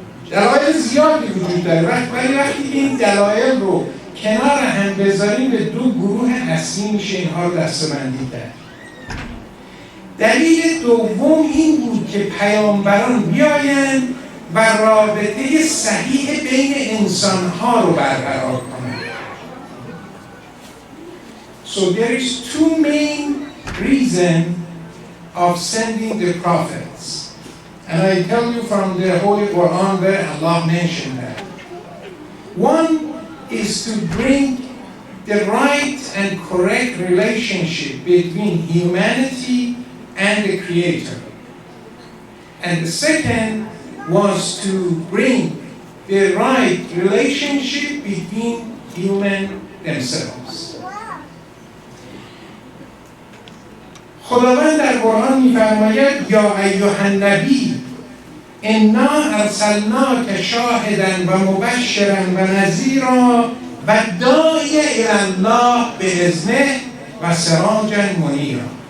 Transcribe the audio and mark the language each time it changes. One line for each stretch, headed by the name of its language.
Persian: دلایل زیادی وجود داره، ولی وقتی این دلایل رو کنار هم بذاریم به دو گروه اصلی میشه اینها رو دسته‌بندی کرد. دلیل دوم این بود که پیامبران بیایند و رابطه صحیح بین انسانها رو برقرار کنند.
English: So there is two main reasons of sending the prophets. And I tell you from the Holy Quran where Allah mentioned that. One is to bring the right and correct relationship between humanity and the Creator. And the second was to bring the right relationship between humans themselves.
Persian: خداوند در قرآن می‌فرماید
Arabic: یا ایها النبی انا ارسلناک شاهدا و مبشرا و نذیرا و داعی الی الله باذنه و سراجا منیرا.